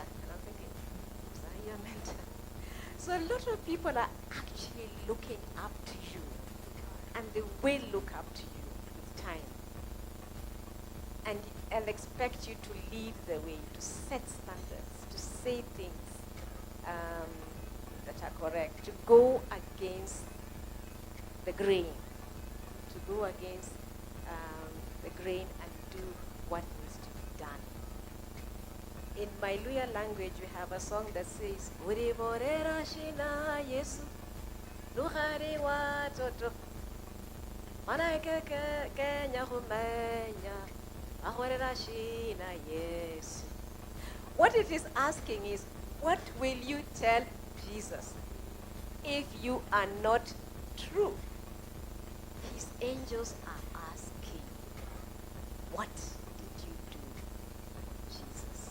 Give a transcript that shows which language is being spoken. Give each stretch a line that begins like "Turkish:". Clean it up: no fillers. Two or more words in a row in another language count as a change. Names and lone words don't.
English: And I'm thinking, was I your mentor? So a lot of people are actually looking up to you, and they will look up to you with time, and expect you to lead the way, to set standards, to say things that are correct, to go against the grain, and do what needs to be done. In my Luya language, we have a song that says,
Luyia: Uri borera shina Yesu, luhari wa toto, manaike kenya humenya, ahorera shina Yesu.
English: What it is asking is, what will you tell Jesus if you are not true? His angels are asking, what did you do, Jesus?